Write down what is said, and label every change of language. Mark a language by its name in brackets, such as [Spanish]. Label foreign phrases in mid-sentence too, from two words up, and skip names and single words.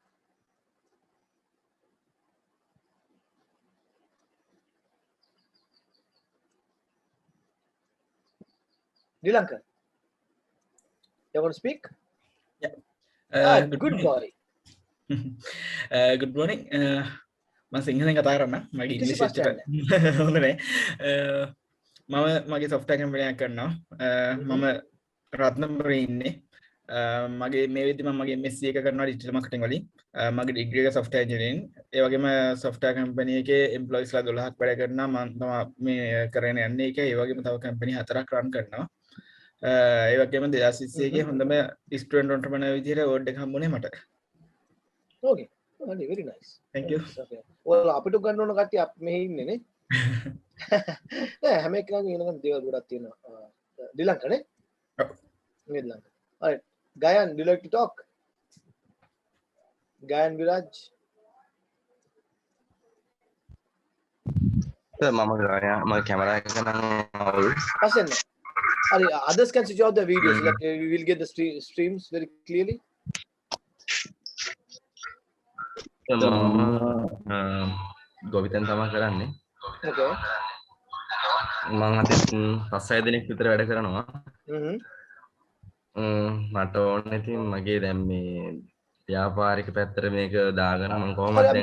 [English] Dilanka, you want to speak? Yeah. Good boy. Good morning. [Sinhala] මම සිංහලෙන් කතා කරන්න. මගේ ඉංග්‍රීසි එච්චර හොඳ නෑ. මම මගේ [English] software company [Sinhala] එකක් කරනවා. මම රත්නපුරේ ඉන්නේ. මගේ මේ වෙද්දි මම මගේ MSc එක කරනවා [English] digital marketing [Sinhala] වලින්. මගේ degree එක [English] software engineering. [Sinhala] ඒ වගේම [English] software company [Sinhala] එකේ employees ලා 12ක් වැඩ කරනවා. මම තමයි මේ කරගෙන යන්නේ ඒක. ඒ වගේම තව company 4ක් run කරනවා. ඒ වගේම 2021 එකේ හොඳම [English] student entrepreneur [Sinhala] විදිහට award එක හම්බුනේ මට. [English] Okay. Very nice. Thank you. Okay. Well, [Sinhala] අපිට ගන්න ඕන කට්ටිය මෙහෙ ඉන්නේ නේ. නෑ හැම එකකම ඉන්නකම් දේවල් ගොඩක් තියෙනවා. දිලංක නේ? ඔව්. දිලංක. [English] Alright. Gayan, do you like to talk? Gayan Viraj. [Sinhala] මම camera එක නම් පස්සෙන්. [English] Hurry, others can switch off the videos so that we will get the streams very clearly. [Sinhala] ගොවිතැන් තමා කරන්නේ. [English] Okay. [Sinhala] මම අද 5-6 දිනක් විතර වැඩ කරනවා. මට ඕනේ ඉතින් මගේ දැන් මේ ව්‍යාපාරික පැත්තට මේක දාගෙන මම කොහොමද දැන්